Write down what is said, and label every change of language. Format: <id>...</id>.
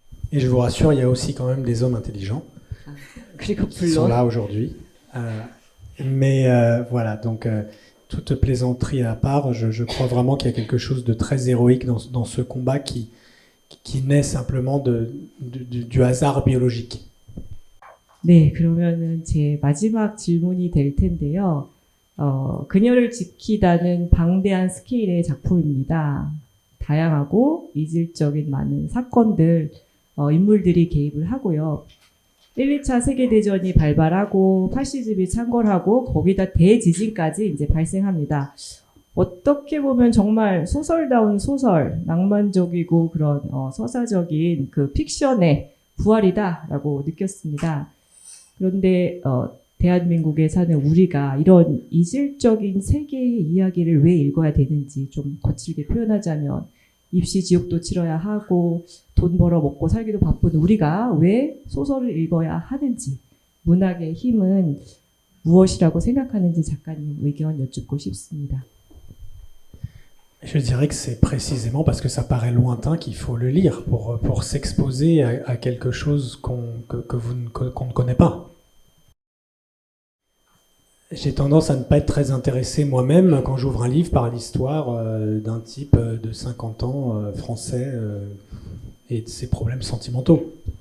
<fr>Et je vous rassure, il y a aussi quand même des hommes intelligents qui sont là aujourd'hui. Mais voilà, donc toute plaisanterie à part, je crois vraiment qu'il y a quelque chose de très héroïque dans ce combat qui naît simplement du hasard biologique.</fr> <ko>네, 그러면은 제 마지막 질문이 될 텐데요. 그녀를 지키다는 방대한 스케일의 작품입니다. 다양하고 이질적인 많은 사건들, 인물들이 개입을 하고요. 1, 2차 세계대전이 발발하고 파시즘이 창궐하고 거기다 대지진까지 이제 발생합니다. 어떻게 보면 정말 소설다운 소설, 낭만적이고 그런 서사적인 그 픽션의 부활이다라고 느꼈습니다. 그런데 대한민국에 사는 우리가 이런 이질적인 세계의 이야기를 왜 읽어야 되는지 좀 거칠게 표현하자면 입시 지옥도 치러야 하고 돈 벌어 먹고 살기도 바쁜 우리가 왜 소설을 읽어야 하는지, 문학의 힘은 무엇이라고 생각하는지 작가님 의견 여쭙고 싶습니다.</ko> <fr>Je dirais que c'est précisément parce que ça paraît lointain qu'il faut le lire pour s'exposer à quelque chose qu'on ne connaît pas. J'ai tendance à ne pas être très intéressé moi-même quand j'ouvre un livre par l'histoire d'un type de 50 ans français et de ses problèmes sentimentaux.</fr>